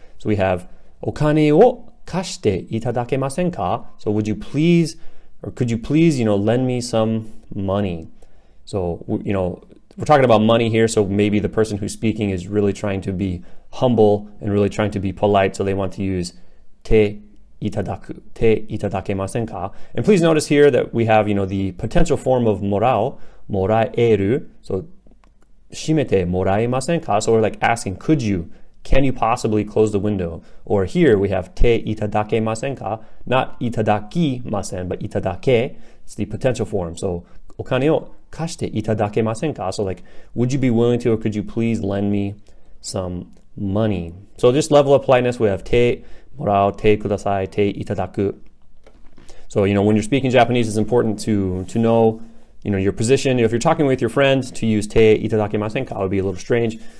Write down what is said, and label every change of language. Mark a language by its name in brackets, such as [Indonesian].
[Japanese] So we have お金を貸していただけませんか? [English] So would you please, or could you please, lend me some money? So, we're talking about money here, so maybe the person who's speaking is really trying to be humble and really trying to be polite, so they want to use [Japanese] te itadaku, te itadakemasen ka? [English] And please notice here that we have, the potential form of morao, moraeru, so [Japanese] shimete moraemasen ka? [English] So we're like asking, could you? Can you possibly close the window? Or here we have [Japanese] te itadakemasen ka, [English] not itadakimasen, but itadake. It's the potential form. [Japanese] So, お金を貸していただけませんか? [English] So like, would you be willing to, or could you please lend me some money? So just level of politeness, we have te morao, te kudasai, te itadaku. So, when you're speaking Japanese, it's important to know, your position. If you're talking with your friend, to use [Japanese] te itadakemasen ka [English] would be a little strange.